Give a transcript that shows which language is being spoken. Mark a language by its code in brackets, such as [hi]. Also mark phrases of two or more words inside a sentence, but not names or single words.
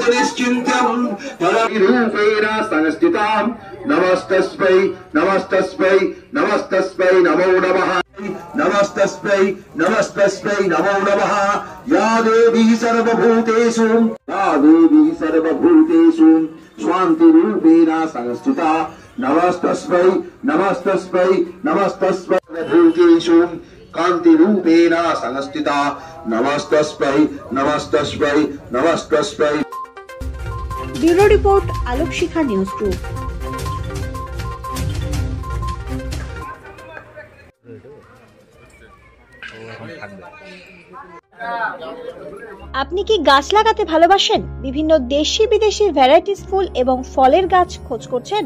[sa] निश्चिन्त्यं रूपेण संस्थितां नमस्तस्मै नमस्तस्मै नमस्तस्मै नमो नमः नमस्तस्मै नमस्तस्मै नमो नमः या देवी सर्वभूतेषु स्वान्तिरूपेण संस्थिता नमस्तस्मै नमस्तस्मै नमस्तस्मै सर्वभूतेषु कान्तिरूपेण संस्थिता नमस्तस्मै नमस्तस्मै नमस्तस्मै। [en] Bureau report Alok Shikha News Group. [bn] আপনি কি গাছ লাগাতে ভালোবাসেন? বিভিন্ন দেশি বিদেশি ভ্যারাইটিস ফুল এবং ফলের গাছ খোঁজ করছেন?